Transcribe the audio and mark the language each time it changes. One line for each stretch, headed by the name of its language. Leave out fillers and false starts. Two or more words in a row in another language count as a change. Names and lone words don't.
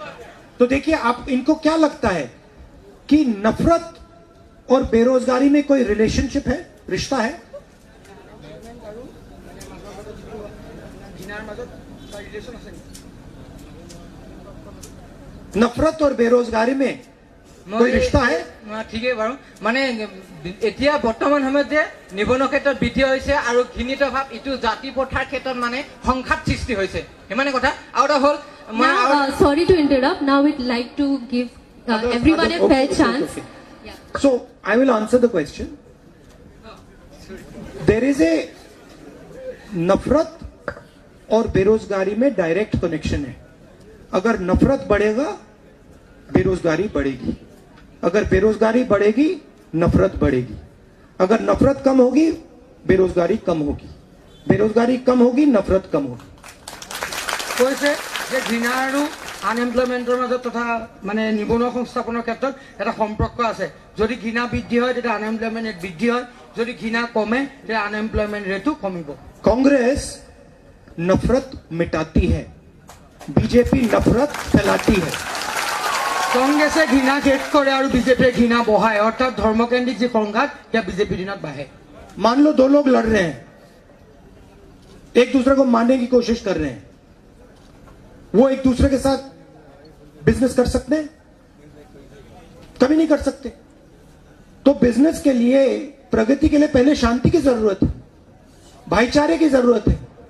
Hindi: तो देखिए, आप इनको क्या लगता है कि नफरत और बेरोजगारी में कोई रिलेशनशिप है, रिश्ता है? नफरत और बेरोजगारी में कोई रिश्ता है? ठीक है
Assamese: बारू माने এতিয়া বৰ্তমান সময়ত যে নিবনুৱা ক্ষেত্ৰত বৃদ্ধি হৈছে আৰু ঘৃণিত ভাৱ ইটো জাতি প্ৰথাৰ ক্ষেত্ৰত মানে সংঘাত সৃষ্টি হৈছে, সিমানে কথা। আৰু হ'ল
English: sorry to interrupt, now we'd like to give everyone a fair chance. So I will answer the question. There is
Hindi: a नफरत और बेरोजगारी में
English: direct connection
Hindi: है। अगर नफरत बढ़ेगा बेरोजगारी बढ़ेगी, अगर बेरोजगारी बढ़ेगी नफरत बढ़ेगी, अगर नफरत कम होगी बेरोजगारी कम होगी, बेरोजगारी कम होगी नफरत कम होगी।
Assamese: কৈছে যে ঘৃণা আৰু আনএমপ্লয়মেন্টৰ মাজত তথা মানে নিবনুৱা সংস্থাপনৰ ক্ষেত্ৰত এটা সম্পৰ্ক আছে। যদি ঘৃণা বৃদ্ধি হয় তেতিয়া
English: unemployment rate
Assamese: বৃদ্ধি হয়, যদি ঘৃণা কমে তেতিয়া
English: unemployment rate
Assamese: কমিব।
Hindi: कांग्रेस नफरत मिटाती है, बीजेपी नफरत फैलाती है।
Assamese: কংগ্ৰেছে ঘৃণা শেষ কৰে আৰু বিজেপিয়ে ঘৃণা বঢ়ায়, অৰ্থাৎ ধৰ্মকেন্দ্ৰিক যি সংঘাত সেয়া বিজেপিৰ দিনত বাঢ়ে।
Hindi: मान लो दो लोग लड़ रहे हैं, एक दूसरे को मारने की कोशिश कर रहे हैं, वो एक दूसरे के साथ बिजनेस कर सकते हैं? कभी नहीं कर सकते। तो बिजनेस के लिए, प्रगति के लिए पहले शांति की जरूरत है, भाईचारे की जरूरत है।